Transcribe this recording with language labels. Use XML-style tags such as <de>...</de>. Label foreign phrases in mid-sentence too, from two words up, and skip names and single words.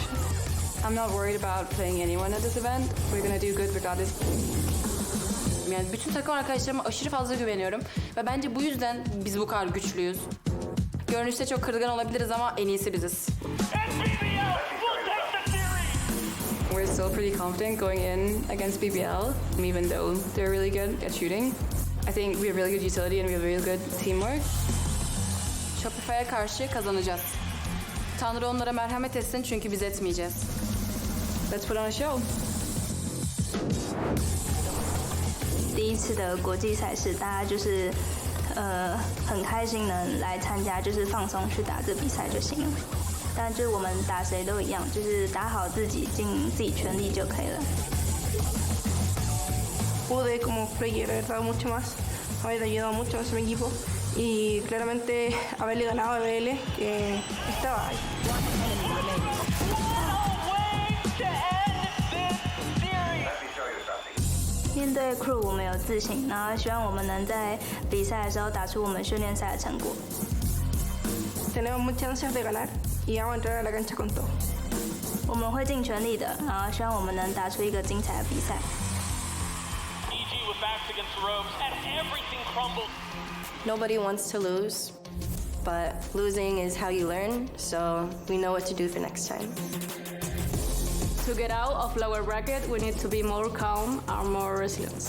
<en>I'm not worried about playing anyone at this event. We're gonna do good regardless.</en> <tr>Yani bütün takım arkadaşlarıma aşırı fazla güveniyorum ve bence bu yüzden biz bu kadar güçlüyüz. Görünüşte çok kırılgan olabiliriz ama en iyisi biziz.</tr> <en>We're still pretty confident going in against BBL, even though they're really good at shooting. I think we have really good utility and we have really good teamwork.</en> <tr>Shopify'a karşı kazanacağız. Tanrı onlara merhamet etsin çünkü biz etmeyeceğiz.</tr> <en>Let's put on a show.</en> <zh>第一次的国际赛事，大家就是很开心能来参加，就是放松去打这比赛就行了。但就是我们打谁都一样，就是打好自己，尽自己全力就可以了。</zh> <es>Pude como player haber dado mucho más, haber ayudado mucho a mi equipo y claramente haberle ganado a BL que estaba ahí.</es> <zh>面对 crew 我们有自信，然后希望我们能在比赛的时候打出我们训练赛的成果。</zh> <es>Tenemos muchas ansias de ganar y vamos a entrar a la cancha con todo.</es> <zh>我们会尽全力的，然后希望我们能打出一个精彩的比赛。</zh> <en>Nobody wants to lose, but losing is how you learn, so we know what to do for next time. To get out of lower bracket, we need to be more calm and more resilient.</en>